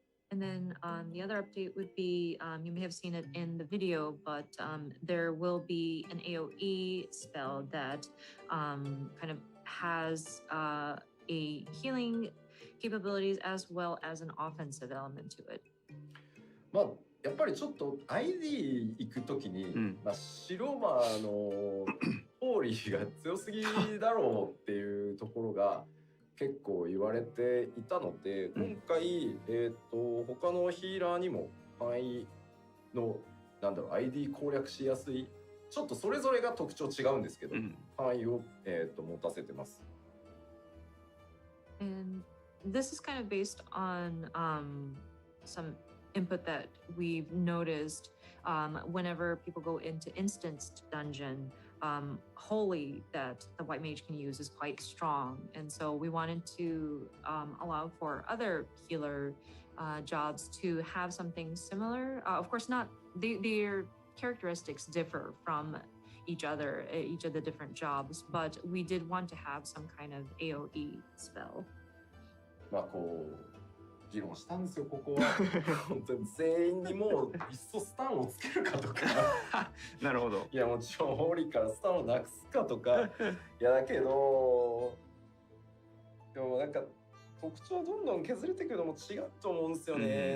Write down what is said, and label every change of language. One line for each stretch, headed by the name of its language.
English: And then the other update would be, you may have seen it in the video, but there will be an AoE spell that kind of has a healing capabilities as well as an offensive element to it.
Japanese: やっぱりちょっと ID 行くときに、白魔のホーリーが強すぎだろうっていうところが結構言われていたので、今回、他のヒーラーにも範囲のID 攻略しやすい、ちょっとそれぞれが特徴違うんですけど、範囲を、持たせてます。
English: And this is kind of based on some input that we've noticed whenever people go into instanced dungeon. Holy that the white mage can use is quite strong, and so we wanted to allow for other healer jobs to have something similar. Of course, not their characteristics differ from each of the different jobs, but we did want to have some kind of AoE spell.
Japanese: 議論したんですよ、ここは。本当に全員にもういっそスタンをつけるかとか。なるほど。いや、もちろんホーリーからスタンをなくすかとか。いや、だけど、でもなんか特徴どんどん削れていくのも違うと思うんですよね。